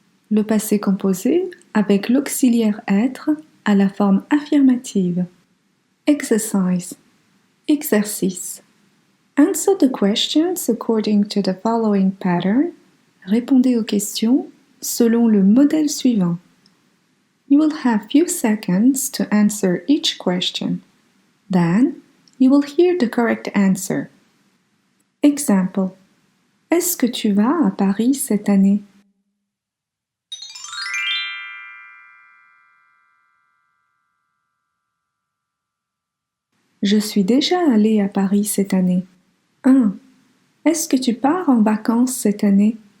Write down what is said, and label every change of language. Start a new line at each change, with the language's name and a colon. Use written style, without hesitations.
French: Le passé composé avec l'auxiliaire être à la forme affirmative.
English: Exercise.
French: Exercice.
English: Answer the questions according to the following pattern.
French: Répondez aux questions selon le modèle suivant.
English: You will have few seconds to answer each question. Then, you will hear the correct answer.
French: Exemple. Est-ce que tu vas à Paris cette année? Je suis déjà allé à Paris cette année. 1. Est-ce que tu pars en vacances cette année?